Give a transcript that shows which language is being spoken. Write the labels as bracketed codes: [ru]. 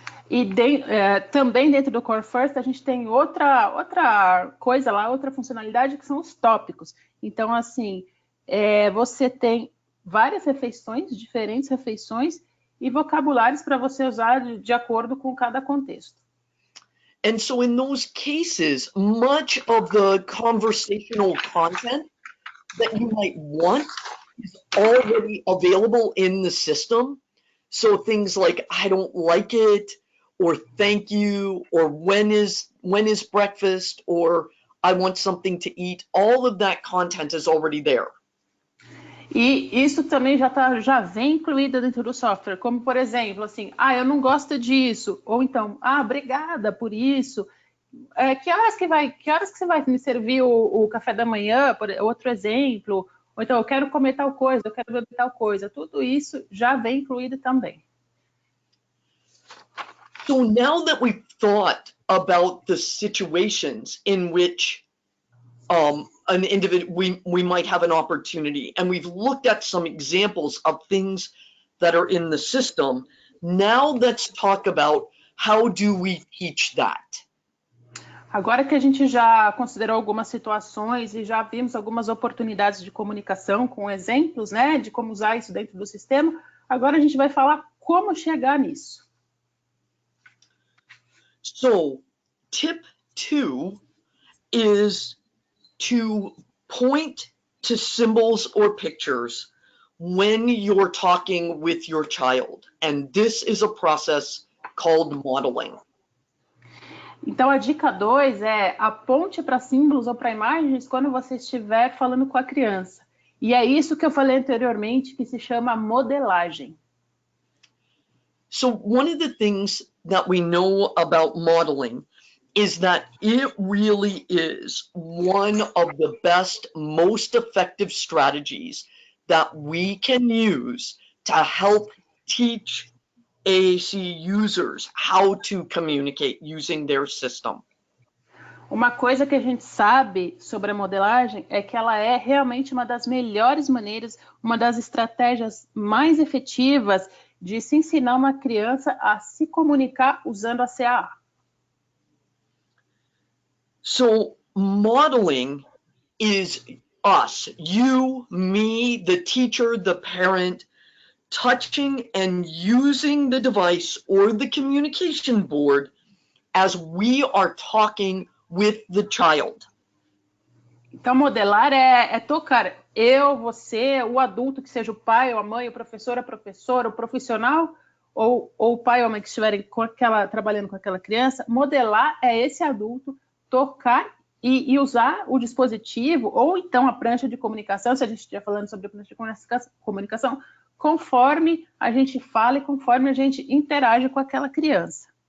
[pt] E também dentro do Core First a gente tem outra coisa lá, outra funcionalidade que são os tópicos. Então, assim, você tem várias refeições, diferentes refeições e vocabulários para você usar de acordo com cada contexto. [en] And so in those cases, much of the conversational content that you might want is already available in the system. So things like, I don't like it, or thank you, or when is breakfast, or I want something to eat, all of that content is already there. [pt] E isso também já vem incluído dentro do software, como por exemplo, assim, eu não gosto disso, ou então, obrigada por isso. Que horas que você vai me servir o café da manhã, outro exemplo, ou então eu quero comer tal coisa, eu quero beber tal coisa, tudo isso já vem incluído também. [en] So now that we've thought about the situations in which an individual, we might have an opportunity, and we've looked at some examples of things that are in the system, now let's talk about how do we teach that? [pt] Agora que a gente já considerou algumas situações e já vimos algumas oportunidades de comunicação com exemplos, né, de como usar isso dentro do sistema, agora a gente vai falar como chegar nisso. [en] So, tip 2 is to point to symbols or pictures when you're talking with your child. And this is a process called modeling. [pt] Então, a dica 2 é aponte para símbolos ou para imagens quando você estiver falando com a criança. E é isso que eu falei anteriormente, que se chama modelagem. [en] So one of the things that we know about modeling is that it really is one of the best, most effective strategies that we can use to help teach AAC users how to communicate using their system. [pt] Uma coisa que a gente sabe sobre a modelagem é que ela é realmente uma das melhores maneiras, uma das estratégias mais efetivas de se ensinar uma criança a se comunicar usando a CAA. [en] So modeling is us, you, me, the teacher, the parent, touching and using the device or the communication board as we are talking with the child. [pt] Então, modelar é tocar. Eu, você, o adulto, que seja o pai ou a mãe, o professor, a professora, o profissional, ou o pai ou a mãe que estiverem trabalhando com aquela criança, modelar é esse adulto tocar e usar o dispositivo, ou então a prancha de comunicação, se a gente estiver falando sobre a prancha de comunicação, conforme a gente fala e conforme a gente interage com aquela criança.